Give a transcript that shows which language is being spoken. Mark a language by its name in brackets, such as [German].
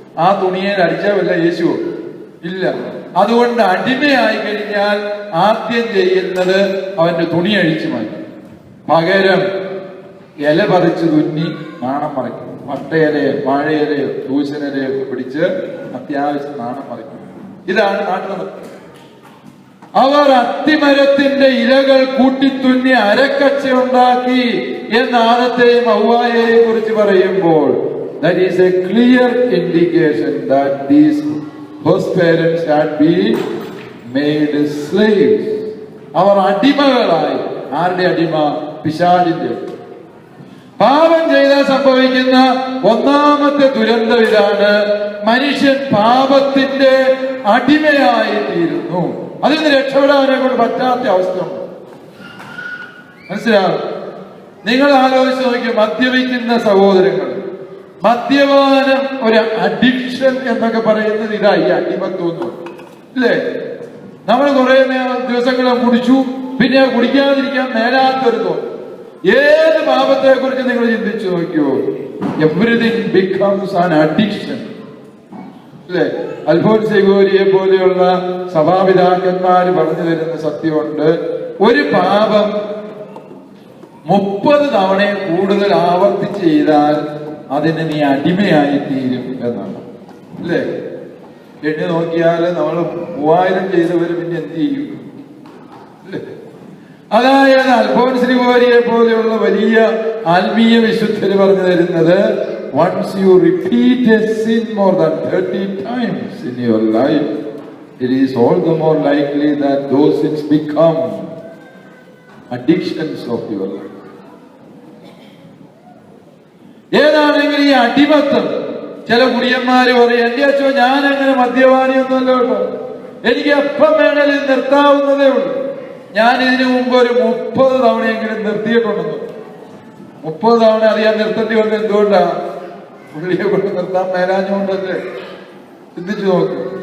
[Malayalam] ആ തുണിയെ അടിച്ചാൽ വല്ല യേശുവോ? ഇല്ല. അതുകൊണ്ട് അടിമയായി കഴിഞ്ഞാൽ ആദ്യം ചെയ്യുന്നത് അവന്റെ തുണി അഴിച്ചു മാറ്റും. പകരം ഇല പറിച്ച് തുന്നി നാണം മറയ്ക്കും. പട്ടയിലയോ വാഴയിലയോ തൂശനിലയോ ഒക്കെ പിടിച്ച് അത്യാവശ്യം നാണം മറയ്ക്കും. ഇതാണ് നാട്ടിൽ. അവർ അത്തിമരത്തിന്റെ ഇലകൾ കൂട്ടിത്തുന്നി അരക്കച്ച ഉണ്ടാക്കി എന്ന ആദത്തെയും ഹൗവായെയും കുറിച്ച് പറയുമ്പോൾ [English] that is a clear indication that these first parents had been made slaves. [Malayalam] അവർ അടിമകളായി. ആരുടെ അടിമ? പിശാചിന്റെ. പാപം ചെയ്താൽ സംഭവിക്കുന്ന ഒന്നാമത്തെ ദുരന്തം ഇതാണ്. മനുഷ്യൻ പാപത്തിന്റെ അടിമയായി തീരുന്നു. അതിൽ നിന്ന് രക്ഷപ്പെടാനെ കൊണ്ട് പറ്റാത്ത അവസ്ഥ. മനസ്സിലാവും? നിങ്ങൾ ആലോചിച്ച് നോക്കിയ മദ്യപിക്കുന്ന സഹോദരങ്ങൾ, മദ്യപാനം ഒരു അഡിക്ഷൻ എന്നൊക്കെ പറയുന്നത് ഇതാ, ഈ അടിമത്വം ഇല്ലേ? നമ്മൾ കുറെ ദിവസങ്ങളെ കുടിച്ചു, പിന്നെ കുടിക്കാതിരിക്കാൻ മേലാത്തൊരു തോന്നും. ഏത് പാപത്തെ കുറിച്ച് നിങ്ങൾ ചിന്തിച്ചു നോക്കിയോ? [English] everything becomes an addiction [Malayalam] അല്ലേ? അൽഫോൻസ് ഗോരിയെ പോലെയുള്ള സഭാപിതാക്കന്മാര് പറഞ്ഞു തരുന്ന സത്യമുണ്ട്. ഒരു പാപം 30 തവണ കൂടുതൽ ആവർത്തിച്ച് ചെയ്താൽ അതിന് നീ അടിമയായി തീരും എന്നാണ് അല്ലേ? എണ്ണി നോക്കിയാൽ നമ്മൾ 3000 ചെയ്തവര് പിന്നെ എന്ത് ചെയ്യും അല്ലേ? അതായത് അൽഫോൻസ് ഗോരിയെ പോലെയുള്ള വലിയ ആത്മീയ വിശുദ്ധര് പറഞ്ഞു തരുന്നത്, [English] once you repeat a sin more than 30 times in your life, it is all the more likely that those sins become addictions of your life. [Malayalam] ഏതാണെങ്കിൽ ഈ അടിമത്തം. ചില കുടിയന്മാര് പറയും, എന്റെ അച്ഛോ ഞാൻ അങ്ങനെ മദ്യപാനിയൊന്നുമല്ല കേട്ടോ, എനിക്ക് എപ്പം വേണേലും നിർത്താവുന്നതേ ഉള്ളൂ. ഞാൻ ഇതിനു മുമ്പ് ഒരു 30 തവണയെങ്കിലും നിർത്തിയിട്ടുണ്ടെന്ന്. 30 തവണ അറിയാൻ നിർത്തേണ്ടി വന്നത് എന്തുകൊണ്ടാ? പുള്ളിയെ കൊണ്ട് നിർത്താൻ മേലാഞ്ഞുകൊണ്ടല്ലേ? ചിന്തിച്ചു നോക്ക്.